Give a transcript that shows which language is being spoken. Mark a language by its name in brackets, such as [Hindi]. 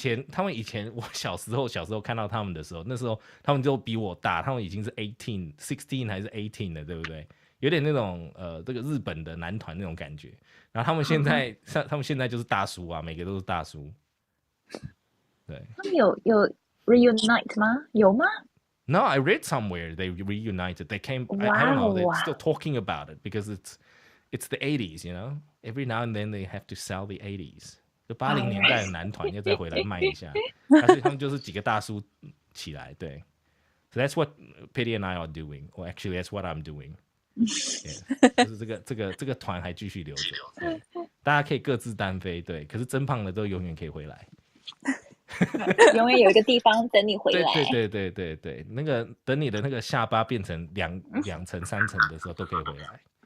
[Chinese] 他们以前我小时候看到他们的时候，那时候他们就比我大，他们已经是16还是18了，对不对？有点那种这个日本的男团那种感觉。然后他们现在就是大叔啊，每个都是大叔。对，他们有 reunite 吗？有吗 [English] ？No, I read somewhere they reunited. They came. I don't know. They're still talking about it because it's the 80s, Every now and then they have to sell the 80s. [Chinese] 就80年代的男团要再回来卖一下，所以他们就是几个大叔起来，对。 [English] So that's what Patty and I are doing, or actually that's what I'm doing. [Chinese] Yeah, 就是这个团还继续留着，对，大家可以各自单飞，对。可是增胖的都永远可以回来。永远有一个地方等你回来。对，那个等你的那个下巴变成2层3层的时候都可以回来。